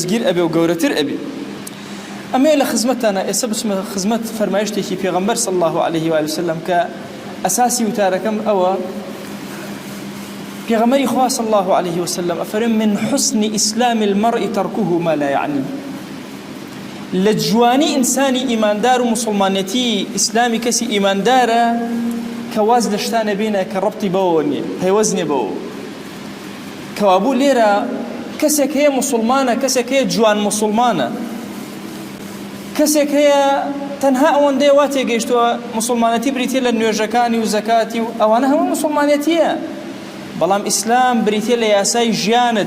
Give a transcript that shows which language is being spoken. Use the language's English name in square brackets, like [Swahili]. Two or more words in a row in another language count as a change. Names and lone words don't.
[Central Kurdish] دەستگیر ئەبێ و گەورەتر ئەبێ. ئەمێ لە خزمەتانە ئێستا بچمە خزمەت فەرمایشتێکی پێغەمبەر [Arabic] صلی الله عليه و سلم [Central Kurdish] کە ئەساسی وتارەکەم ئەوە پێغەمبەری خوا [Arabic] صلی الله عليه وسلم [Central Kurdish] ئەفەرمێ [Arabic] من حسن إسلام المرء تركه ما لا يعني. [Central Kurdish] لە جوانی ئینسانی ئیماندار و مسلمانەتی ئیسلامی کەسی ئیماندارە کە واز لە شتانە بینە کە ڕەبتی بەوە نییە، پەیوەست نییە بەوە. کەوابوو لێرە کەسێک هەیە مسلمانە، کەسێک هەیە جوان مسلمانە، کەسێک هەیە تەنها ئەوەندەیە وا تێگەیشتووە مسلمانەتی بریتێ لە نوێژەکانی و زەکاتی و ئەوانە هەموو مسلمانەتیە، بەڵام ئیسلام بریتێ لە یاسای ژیانت.